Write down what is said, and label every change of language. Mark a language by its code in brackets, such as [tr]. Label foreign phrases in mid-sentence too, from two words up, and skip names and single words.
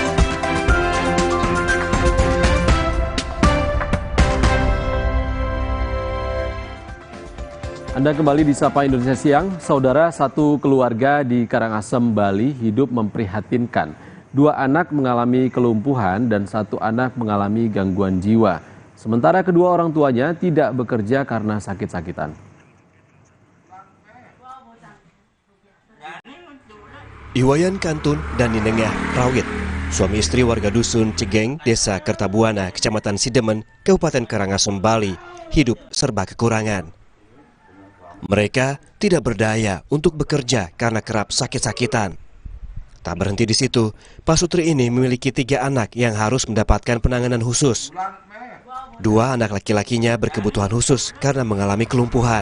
[id] Anda kembali di Sapa Indonesia Siang. Saudara, satu keluarga di Karangasem, Bali hidup memprihatinkan. 2 anak mengalami kelumpuhan dan 1 anak mengalami gangguan jiwa. Sementara kedua orang tuanya tidak bekerja karena sakit-sakitan. Iwayan Kantun dan Ninengah Rawit, suami istri warga dusun Cegeng, Desa Kertabuana, Kecamatan Sidemen, Kabupaten Karangasem, Bali, hidup serba kekurangan. Mereka tidak berdaya untuk bekerja karena kerap sakit-sakitan. Tak berhenti di situ, Pak Sutri ini memiliki 3 anak yang harus mendapatkan penanganan khusus. 2 anak laki-lakinya berkebutuhan khusus karena mengalami kelumpuhan.